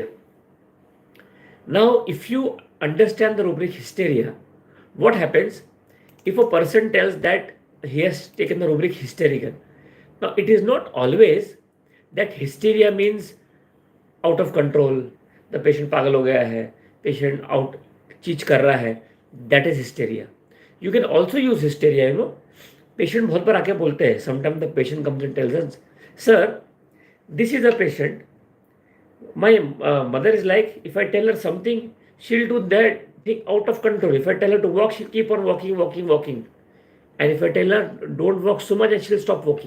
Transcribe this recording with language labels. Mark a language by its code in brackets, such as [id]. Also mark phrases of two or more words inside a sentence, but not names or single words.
[en] Now, if you understand the rubric hysteria, what happens if a person tells that he has taken the rubric hysterical? Now, it is not always that hysteria means out of control, the patient [hi] पागल हो गया है, [en] patient out [hi] चीच कर रहा है, [en] that is hysteria. You can also use hysteria, patient [hi] बहुत बार आके बोलते हैं, [en] sometimes the patient comes and tells us, sir, this is a patient, my mother is like, if I tell her something, she'll do that thing out of control. If I tell her to walk, she'll keep on walking. And if I tell her don't walk so much, and she'll stop walking.